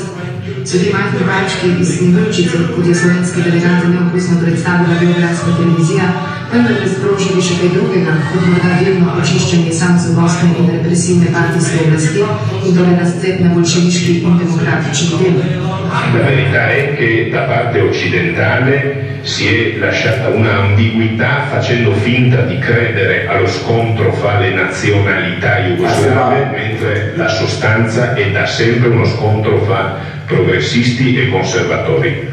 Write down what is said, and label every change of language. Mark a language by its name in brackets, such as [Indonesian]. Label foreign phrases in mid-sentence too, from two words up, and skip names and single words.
[Slovenian] So ti majhni palčki iz Sneguljčice, kot je slovenski delegat neokusno predstavila beogradska televizija, vendar bi sprožili še kaj drugega, kot morda delno očiščenje samozadostne in represivne partijske oblasti in torej nascetne bolševiški in demokratični del. [Italian] La verità è che da parte occidentale si è lasciata una ambiguità facendo finta di credere allo scontro fra le nazionalità jugoslave, mentre la sostanza è da sempre uno scontro fra progressisti e conservatori.